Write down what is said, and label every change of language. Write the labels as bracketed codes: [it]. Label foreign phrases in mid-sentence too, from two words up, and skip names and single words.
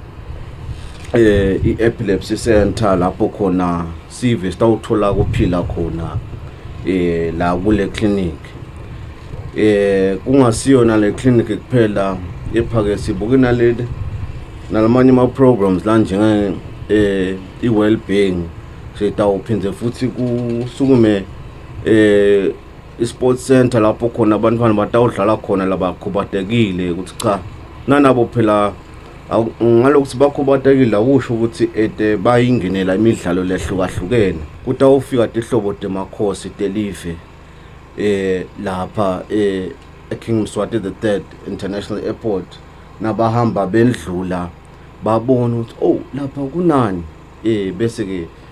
[ss] i- [en] epilepsy center [ss] lapho khona sive sitawuthola kuphila khona la kule clinic kungasiyona le clinic kuphela kepha ke sibuke nalamanye ama programs la njenge i- [en] well being [ss] sitawuphinde futhi kusukume i- [en] sports center [ss] lapho khona abantwana batawudlala khona labakhubatekile ukuthi cha nanabo phela ngalokuthi bakhubatekile akusho ukuthi bayingenela imidlalo lehlukahlukene kutawufika ihlobo demakhosi delive lapha eKing Mswati III International Airport nabahamba bendlula babona ukuthi lapha kunani bese ke